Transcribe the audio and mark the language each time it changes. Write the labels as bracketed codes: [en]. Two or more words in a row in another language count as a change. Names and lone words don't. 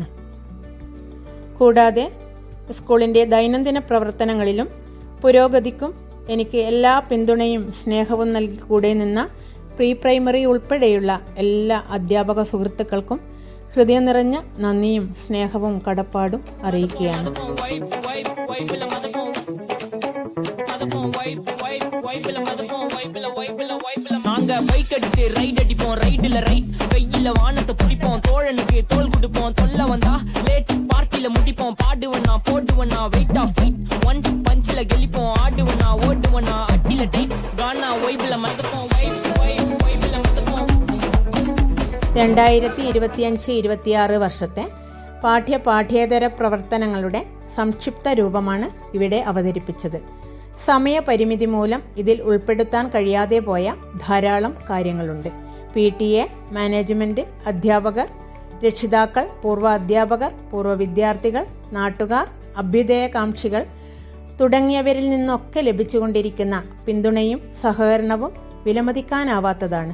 [ml] കൂടാതെ സ്കൂളിൻ്റെ ദൈനംദിന പ്രവർത്തനങ്ങളിലും പുരോഗതിക്കും എനിക്ക് എല്ലാ പിന്തുണയും സ്നേഹവും നൽകി കൂടെ നിന്ന പ്രീ പ്രൈമറി ഉൾപ്പെടെയുള്ള എല്ലാ അധ്യാപക സുഹൃത്തുക്കൾക്കും ഹൃദയം നിറഞ്ഞ നന്ദിയും സ്നേഹവും കടപ്പാടും അറിയിക്കുകയാണ്. [ta] நாங்க பைக் எடுத்து ரைட் அடிப்போம், ரைடுல ரைட் கையில வானத்தை பிடிப்போம், தோழனுக்கு தோல் கொடுப்போம், தொல்ல வந்தா லேட் பார்ட்டில முடிப்போம், பாடுவனா போடுவனா [en] weight of fight [ta] ஒன் பஞ்சில கெளிப்போம், ஆடுவனா ஓடுவனா அட்டில டைட் கானா வைப்ல மறந்துப்போம், வைப்ல மறந்துப்போம். [ml] 2025-26 വർഷത്തെ പാഠ്യേതര പ്രവർത്തനങ്ങളുടെ സംക്ഷിപ്ത രൂപമാണ് ഇവിടെ അവതരിപ്പിച്ചത്. സമയപരിമിതി മൂലം ഇതിൽ ഉൾപ്പെടുത്താൻ കഴിയാതെ പോയ ധാരാളം കാര്യങ്ങളുണ്ട്. PTA, മാനേജ്മെൻറ്റ്, അധ്യാപകർ, രക്ഷിതാക്കൾ, പൂർവ്വ അധ്യാപകർ, പൂർവ്വ വിദ്യാർത്ഥികൾ, നാട്ടുകാർ, അഭ്യുദയകാംക്ഷികൾ തുടങ്ങിയവരിൽ നിന്നൊക്കെ ലഭിച്ചുകൊണ്ടിരിക്കുന്ന പിന്തുണയും സഹകരണവും വിലമതിക്കാനാവാത്തതാണ്.